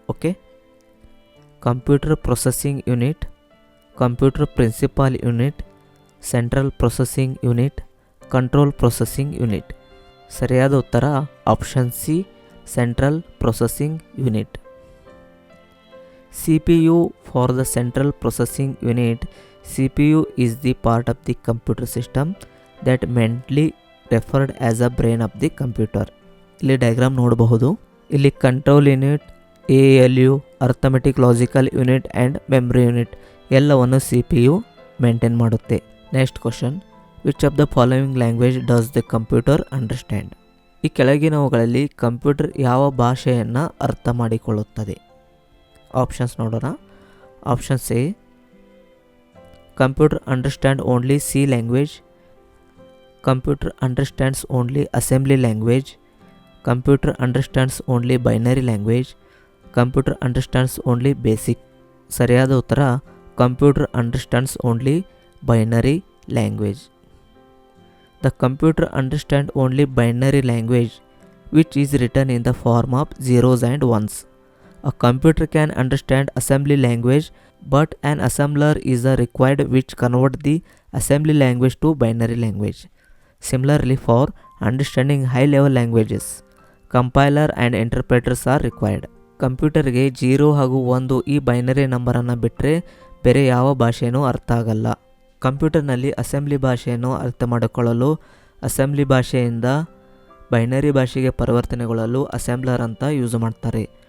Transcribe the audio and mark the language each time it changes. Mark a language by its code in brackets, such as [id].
[en] Okay, computer processing unit, computer principal unit, central processing unit, control processing unit. [kn] ಸರಿಯಾದ ಉತ್ತರ option C, central processing unit. [en] CPU for the central processing unit. CPU is the part of the computer system that mentally referred as a brain of the computer. [kn] ಇಲ್ಲಿ diagram ನೋಡಬಹುದು. ಇಲ್ಲಿ control unit, ALU, arithmetic logical unit and memory unit ಎಲ್ಲವನ್ನು CPU maintain ಮಾಡುತ್ತೆ. [en] Next question. Which of the following language does the computer understand? [kn] ಈ ಕೆಳಗಿನವುಗಳಲ್ಲಿ computer ಯಾವ ಭಾಷೆಯನ್ನು ಅರ್ಥ ಮಾಡಿಕೊಳ್ಳುತ್ತದೆ? ಆಪ್ಷನ್ಸ್ ನೋಡೋಣ. [en] Options A, computer understand only C language, computer understands only assembly language, computer understands only binary language, computer understands only basic. [kn] ಸರಿಯಾದ ಉತ್ತರ [en] Computer understands only binary language. The computer understand only binary language which is written in the form of 0s and 1s. A computer can understand assembly language, but an assembler is required which convert the assembly language to binary language. Similarly, for understanding high-level languages, compiler and interpreters are required. [kn] ಕಂಪ್ಯೂಟರ್ಗೆ 0 ಹಾಗೂ 1 ಈ binary ನಂಬರನ್ನು ಬಿಟ್ಟರೆ ಬೇರೆ ಯಾವ ಭಾಷೆಯೂ ಅರ್ಥ ಆಗಲ್ಲ. ಕಂಪ್ಯೂಟರ್ನಲ್ಲಿ ಅಸೆಂಬ್ಲಿ ಭಾಷೆಯನ್ನು ಅರ್ಥ ಮಾಡಿಕೊಳ್ಳಲು ಅಸೆಂಬ್ಲಿ ಭಾಷೆಯಿಂದ ಬೈನರಿ ಭಾಷೆಗೆ ಪರಿವರ್ತನೆಗೊಳ್ಳಲು ಅಸೆಂಬ್ಲರ್ ಅಂತ ಯೂಸ್ ಮಾಡ್ತಾರೆ.